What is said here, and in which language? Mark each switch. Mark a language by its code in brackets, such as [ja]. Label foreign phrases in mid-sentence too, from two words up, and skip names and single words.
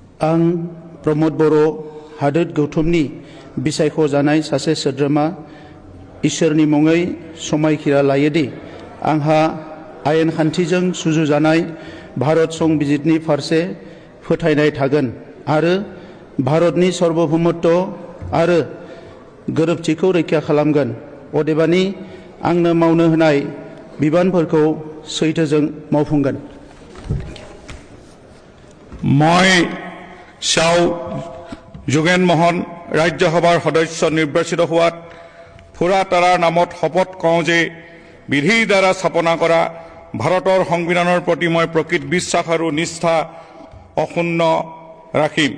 [brx] आं प्रमोद बर' हादोर गौथुमनि बिसायख'जानाय सासे सोद्रोमा इसोरनि मुङै समायखिरा लायोदि आंहा आयेन खान्थिजों सुजुजानाय भारत संबिजितनि फारसे फोथायनाय थागोन आरो भारतनि सार्वभौमत्व आरो गोरोबथिखौ रैखा खालामगोन। अदेबानि आंनो मावनो होनाय बिबानफोरखौ सैथोजों मावफुंगोन। [as] মই শ্যাও যোগেন মোহন ৰাজ্যসভাৰ সদস্য নিৰ্বাচিত হোৱাত ফুৰাতাৰাৰ নামত শপত কওঁ যে বিধিৰ দ্বাৰা স্থাপনা কৰা ভাৰতৰ সংবিধানৰ প্ৰতি মই প্ৰকৃত বিশ্বাস আৰু নিষ্ঠা অক্ষুণ্ণ ৰাখিম।